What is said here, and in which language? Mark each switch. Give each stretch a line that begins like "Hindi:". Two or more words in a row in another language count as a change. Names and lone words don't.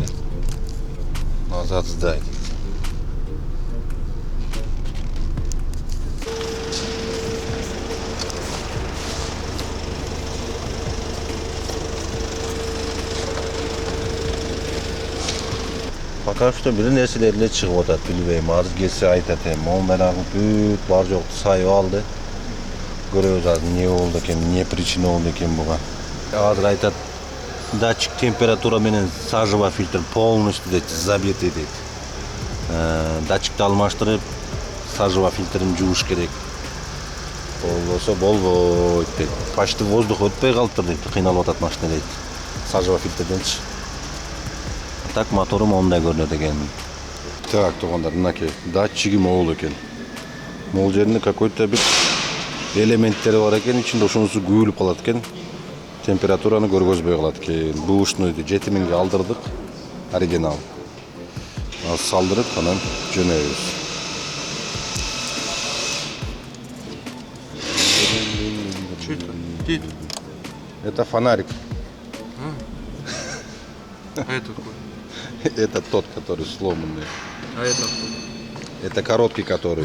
Russian: Назад сдать. Пока что
Kyrgyz: бир нерселер эле чыгып атат, билбейм. Азыр келсе айтат эми, мондайларды бүт бар жокту сайып алды. Көрөбүз азыр эмне болду экен, эмне причина болду экен буга. Азыр айтат,
Russian: датчик температура
Kyrgyz: менен
Russian: сажевый фильтр полностью
Kyrgyz: дейт, забитый дейт. Датчикти алмаштырып, сажевый фильтрин жууш керек. Болбосо болбойт дейт. Почти воздух өтпөй калыптыр дейт, кыйналып атат машина дейт. Сажево фильтрденчи. Так мотору мондай көрүнөт экен. Так, туугандар, мынакей датчиги могул экен. Могул жеринде какой-то бир элементтери бар экен, ичинде ошонусу күйүлүп калат экен. Температураны көргөзбөй калат экен. Бушну 7000ге алдырдык, оригинал. Салдырып, анан жөнөйбүз.
Russian: Что это? Где это? Это фонарик. А это какой? Это тот, который сломанный. А это кто? Это короткий, который.